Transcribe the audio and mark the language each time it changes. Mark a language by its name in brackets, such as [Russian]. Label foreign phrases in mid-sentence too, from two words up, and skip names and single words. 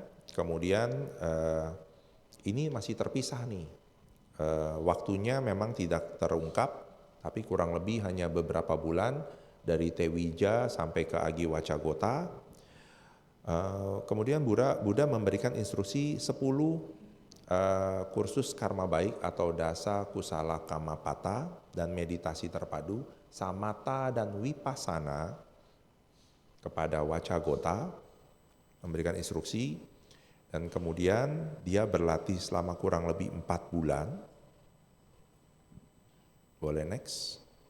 [Indonesian] Kemudian ini masih terpisah nih, waktunya memang tidak terungkap, tapi kurang lebih hanya beberapa bulan dari Tewija sampai ke Agi Wacagota. Kemudian Buddha memberikan instruksi 10 kursus karma baik atau [Pali] dasa kusala kamapata [Indonesian] dan meditasi terpadu, samatha dan vipassana kepada Wacagota, memberikan instruksi, dan kemudian dia berlatih selama kurang lebih 4 bulan. Boleh next.